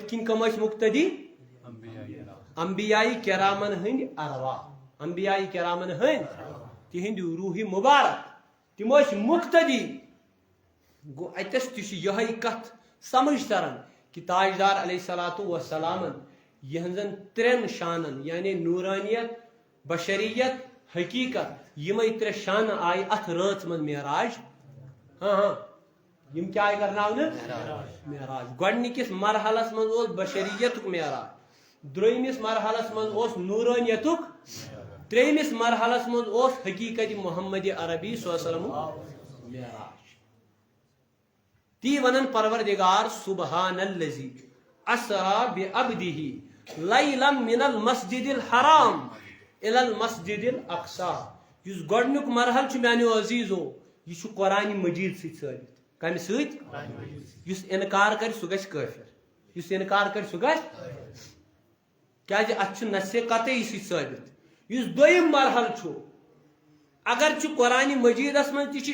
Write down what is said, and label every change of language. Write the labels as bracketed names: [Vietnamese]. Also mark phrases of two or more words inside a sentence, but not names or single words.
[Kashmiri] کِنۍ کم ٲسۍ مقتدی انبیاء کرامن ہٕنٛدۍ ارواح انبیاء کرامن ہٕنٛدۍ تِہنٛدِ روحِ مبارک تِم ٲسۍ مقتدی گوٚو اتس تہِ چھِ یِہے کتھ سمجھ تران کہ تاجدار علیہ الصلوۃ والسلامن یہنزن ترٛٮ۪ن شانن یعنی نورانیت بشریت حقیقت یمے ترٛےٚ شانہٕ آیہِ اتھ رٲژ منٛز معراج یم کیا آیہِ کرناونہٕ معراج گۄڈنِکِس مرحلس منٛز اوس بشریتُک معراج دوٚیمِس مرحلس منٛز اوس نورانیتُک ترٛیٚیمِس مرحلس منٛز اوس حقیقت محمد عربی [Arabic] صلی اللہ علیہ وسلم [Kashmiri] معراج تی ونن پروردگار [Arabic] سبحان الذی اسرا بعبدہ لیلا من المسجد الحرام الى المسجد الاقصى [Kashmiri] یُس گۄڈنیُک مرحل چھُ میانیو عزیزو یہ چھُ قرآن مجید سۭتۍ ثٲبت کمہِ سۭتۍ یُس انکار کرِ سُہ گژھِ کٲفر یُس انکار کرِ سُہ گژھِ کیازِ اتھ چھُ نصہِ قطعی سۭتۍ ثٲبت یُس دوٚیِم مرحل چھُ اگر چھُ قرآن مجیدس منٛز تہِ چھِ